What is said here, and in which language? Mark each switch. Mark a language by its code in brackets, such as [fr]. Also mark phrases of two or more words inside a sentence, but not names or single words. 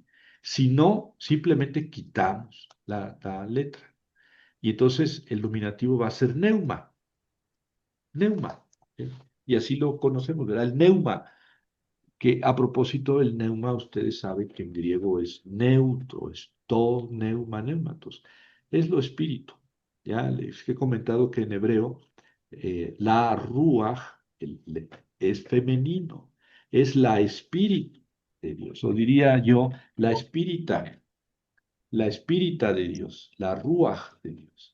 [es] Si no, simplemente quitamos la letra. Y entonces el nominativo va a ser neuma. ¿Sí? Y así lo conocemos, ¿verdad? El neuma, que a propósito el neuma, ustedes saben que en griego es neutro, es [el] το, πνεύμα, πνεύματος, [es] es lo espíritu. Ya les he comentado que en hebreo la ruach es femenino, es la espíritu de Dios, o diría yo, la espírita de Dios, la ruach de Dios.